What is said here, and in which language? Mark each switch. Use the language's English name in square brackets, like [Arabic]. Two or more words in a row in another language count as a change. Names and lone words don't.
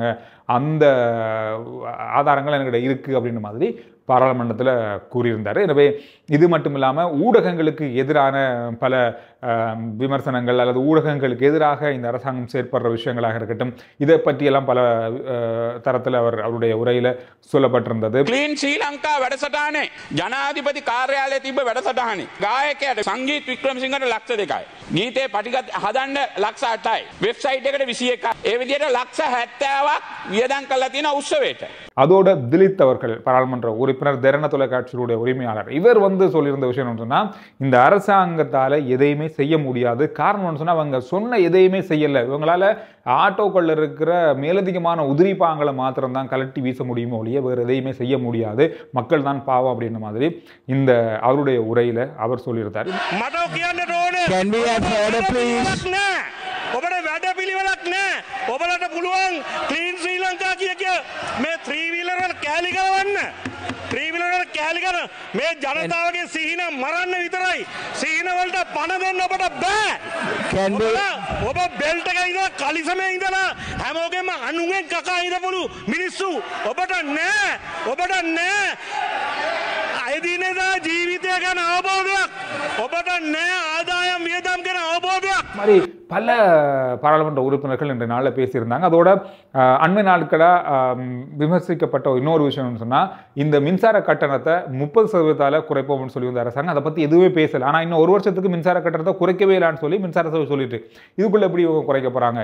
[Tamil] அந்த ஆதாரங்கள் என்கிட்ட இருக்குது அப்படின்ற மாதிரி பாராளுமன்றத்தில் கூறியிருந்தார். எனவே இது மட்டும் இல்லாமல் ஊடகங்களுக்கு எதிரான பல விமர்சனங்கள் அல்லது ஊடகங்களுக்கு எதிராக இந்த அரசாங்கம் செயற்படுற விஷயங்களாக இருக்கட்டும், இதை பற்றியெல்லாம் பல தரத்தில் அவருடைய உரையில் சொல்லப்பட்டிருந்தது. [Sinhala] ක්ලීන් ශ්‍රී ලංකා වැඩසටහනේ ජනාධිපති කාර්යාලයේ තිබ්බ වැඩසටහනේ ගායකයාට සංගීත් වික්‍රමසිංහට ලක්ෂ 2යි. ගීතේ පටිගත හදන්න ලක්ෂ 8යි. වෙබ්සයිට් එකට 21යි. ඒ විදිහට ලක්ෂ 70ක් වියදම් කරලා තියෙන උත්සවයට. [Tamil] அதோட திலீத் அவர்கள் பாராளுமன்ற உறுப்பினர் தரண தொலைக்காட்சியுடைய உரிமையாளர் இவர் சொல்லியிருந்த விஷயம் சொன்னா இந்த அரசாங்கத்தால எதையுமே செய்ய முடியாது. காரணம் சொன்னா அவங்க சொன்ன எதையுமே செய்யல. இவங்களால ஆட்டோக்கள் இருக்கிற மேலதிகமான உதிரிப்பாங்களை மாத்திரம் தான் கலட்டி வீச முடியுமோ ஒழிய வேறு எதையுமே செய்ய முடியாது. மக்கள் தான் பாவம் அப்படின்ற மாதிரி இந்த அவருடைய உரையில அவர் சொல்லியிருந்தார். [Sinhala] ඔබට වැඩ පිළිවෙලක් නෑ. ඔබලට පුළුවන් ක්ලීන් ශ්‍රී ලංකා කිය මේ ත්‍රීවීලර් වල කෑලි කරවන්න. ත්‍රීවීලර් වල කෑලි කරන මේ ජනතාවගේ සිහින මරන්න විතරයි. සිහින වලට පණ දෙන්න ඔබට බෑ. ඔබ බෙල්ට් එකේ ඉඳලා කලිසමේ ඉඳලා හැමෝගෙම අනුගෙන් කකා ඉඳපුළු මිනිස්සු ඔබට නෑ. ඔබට නෑ. එදිනෙදා ජීවිතය ගැන අවබෝධයක්. ඔබට නෑ ආදායම් වියදම් ගැන අවබෝධයක්. [Tamil] மாதிரி பல பாராளுமன்ற உறுப்பினர்கள் இன்றைய நாளில் பேசியிருந்தாங்க. அதோட அண்மை நாட்களாக விமர்சிக்கப்பட்ட இன்னொரு விஷயம்னு சொன்னால் இந்த மின்சார கட்டணத்தை 30% குறைப்போம்னு சொல்லி வந்த அரசாங்கம் அதை பற்றி எதுவுமே பேசலை. ஆனால் இன்னும் ஒரு வருஷத்துக்கு மின்சார கட்டணத்தை குறைக்கவே இல்லைன்னு சொல்லி மின்சார சபை சொல்லிட்டு இதுக்குள்ளே எப்படி குறைக்க போகிறாங்க?